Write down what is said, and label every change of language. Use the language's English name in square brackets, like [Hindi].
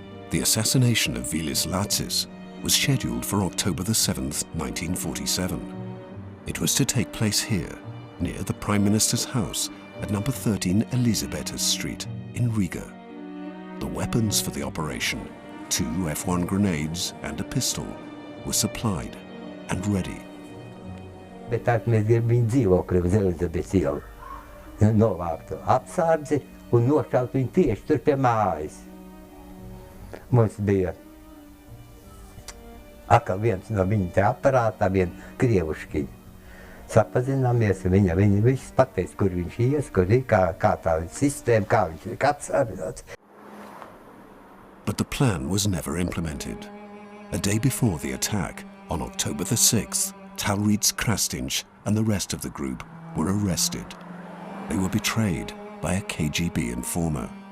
[English] The assassination of Vilis Latsis was scheduled for October the 7th, 1947. It was to take place here, near the Prime Minister's house at number 13 Elizabethas Street in Riga. The weapons for the operation, 2 F1 grenades and a pistol, were supplied and ready. [Latvian] Bet tā mēs gribam viņu dzīvokli uz Elizabetes ielu. Novāktu apsardzi un nošaut viņu tieši tur pie mājas. Mums bija atkal viens no viņa te aparātā, vien krievuškiņi. Sapazināmies, viņa viss pateica, kur viņš ies, kur ir, kā tā sistēma, kā viņš ir apsardzāts. [English] But the plan was never implemented. A day before the attack, on October the 6th, Talrīds Krastinch and the rest of the group were arrested. They were betrayed by a KGB informer.